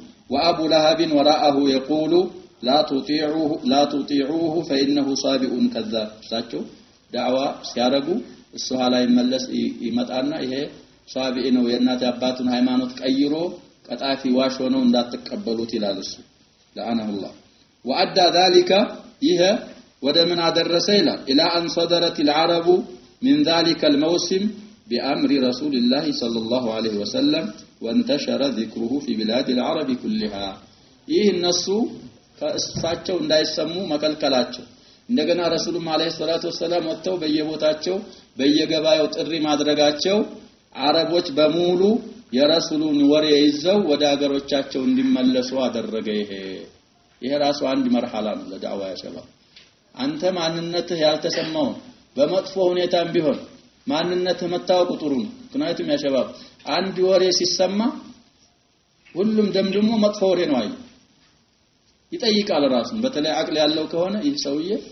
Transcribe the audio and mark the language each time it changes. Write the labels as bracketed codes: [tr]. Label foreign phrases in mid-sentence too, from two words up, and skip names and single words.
[ar] وأبو لهب وراءه يقول لا تطيعوه فإنه صابئ كذاب [am] ساتشو دعوة ሲያረጉ እሱ ኋላ ይመጣና ይሄ ሷቢኢ ነው የእናት አባቱን ሃይማኖት ቀይሮ ቀጣፊ ዋሽ ሆነው እንዳትቀበሉት ይላል እሱ لعنه [ar] الله وأدى ذلك [am] ይሄ ወደ ምን አደረሰ ይላል [ar] إلى أن صدرت العرب من ذلك الموسم بأمر رسول الله صلى الله عليه وسلم وانتشر ذكره في بلاد العرب كلها [am] ይህ እነሱ ከእሳቸው እንዳይሰሙ መከልከላቸው እንደገና ረሱሉም [ar] عليه الصلاة والسلام [am] ወጥተው በየቦታቸው በየገባያው ጥሪ ማድረጋቸው አረቦች በሙሉ የረሱሉን ወሬ ይዘው ወደ ሀገሮቻቸው እንዲመለሱ አደረገ ይሄ ራሱ አንድ መርሐላ ነው ለዳዕዋ ያሸባብ አንተ ማንነትህ ያልተሰማው በመጥፎ ሁኔታም ቢሆን ማንነትህ መታወቁ ጥሩ ነው ምክንያቱም ያሸባብ አንድ ወሬ ሲሰማ ሁሉም ደምድሞ መጥፎ ወሬ ነው አይ ይጠይቃል ራሱን በተለይ አቅል ያለው ከሆነ ይህ ሰውዬ